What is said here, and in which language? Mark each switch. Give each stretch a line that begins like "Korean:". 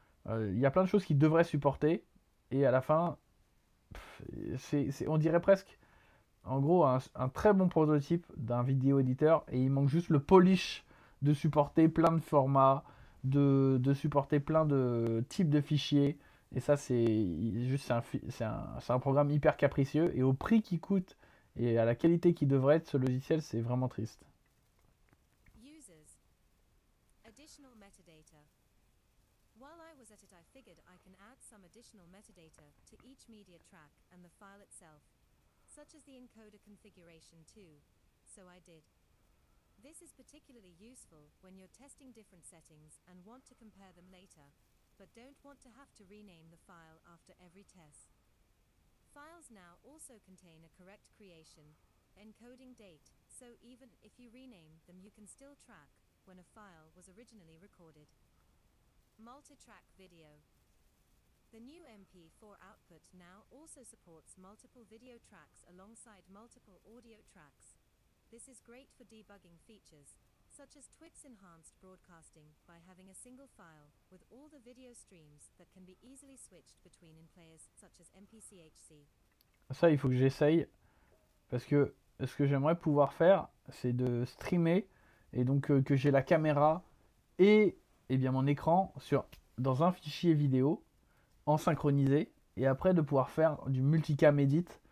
French: Il y a plein de choses qu'il devrait supporter, et à la fin, on dirait presque, en gros, un très bon prototype d'un vidéo éditeur, et il manque juste le polish de supporter plein de formats, de supporter plein de types de fichiers. Et ça, c'est un programme hyper capricieux, et au prix qu'il coûte et à la qualité qui devrait être ce logiciel, c'est vraiment triste.
English: Users. Additional metadata. While I was at it, I figured I can add some additional metadata to each media track and the file itself, such as the encoder configuration too, so I did. This is particularly useful when you're testing different settings and want to compare them later, but don't want to have to rename the file after every test. Files now also contain a correct creation, encoding date, so even if you rename them, you can still track when a file was originally recorded. Multi-track video. The new MP4 output now also supports multiple video tracks alongside multiple audio tracks. This is great for debugging features, such as Twit's enhanced broadcasting, by having a single file with all the video streams that can be easily switched between in players such as MPCHC.
French: Ça, il faut que j'essaye, parce que ce que j'aimerais pouvoir faire, c'est de streamer, et donc que j'ai la caméra et bien mon écran dans un fichier vidéo, en synchronisé, et après de pouvoir faire du multicam edit.